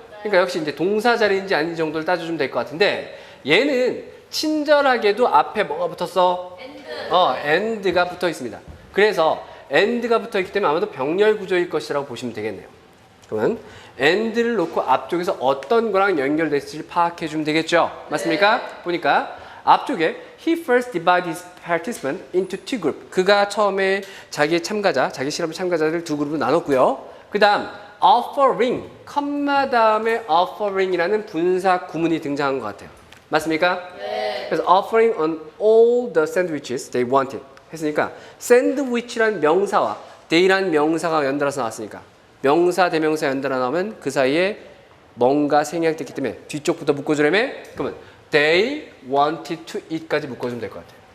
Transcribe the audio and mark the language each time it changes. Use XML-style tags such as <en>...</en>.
<ko>그러니까 역시 이제 동사 자리인지 아닌지 정도를 따져주면 될 것 같은데 얘는 친절하게도 앞에 뭐가 붙었어? and가 붙어 있습니다. 그래서 and가 붙어 있기 때문에 아마도 병렬 구조일 것이라고 보시면 되겠네요. 그러면 and를 놓고 앞쪽에서 어떤 거랑 연결됐을지 파악해 주면 되겠죠. 맞습니까? 보니까 앞쪽에</ko> <en>he first divided his participant into two groups.</en> <ko>그가 처음에 자기 실험 참가자를 두 그룹으로 나눴고요. 그 다음 offering, 컴마 다음에 offering이라는 분사 구문이 등장한 것 같아요. 맞습니까? 네. 그래서</ko> <en>offering on all the sandwiches they wanted</en> <ko>했으니까 샌드위치라는 명사와 they라는 명사가 연달아서 나왔으니까 명사 대명사 연달아 나오면 그 사이에 뭔가 생략됐기 때문에 뒤쪽부터 묶어주려면 그러면</ko> <en>they wanted to eat</en> <ko>까지 묶어주면 될 것 같아요.</ko>